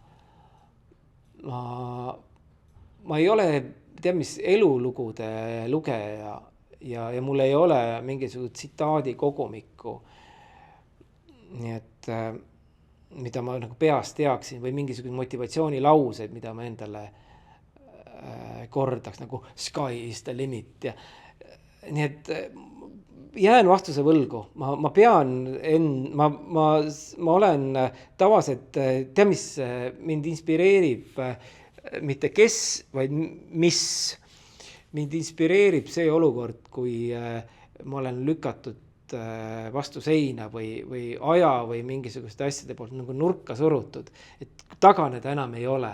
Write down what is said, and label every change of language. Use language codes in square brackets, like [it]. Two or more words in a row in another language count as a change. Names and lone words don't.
[et] Ma ei ole, mis elulugude lugeja ja mul ei ole mingisugust tsitaadi kogumikku. Nii et mida ma nagu peast teaksin või mingisugune motivatsioonilauseid, mida ma endale kordaks nagu [en] sky is the limit. [et] Nii et jään vastuse võlgu. Ma pean ma olen tavaliselt, mis mind inspireerib, mitte kes, vaid mis. Mind inspireerib see olukord, kui ma olen lükatud vastu seina või aja või mingisuguste asjade poolt nagu nurka surutud, et taganeda enam ei ole.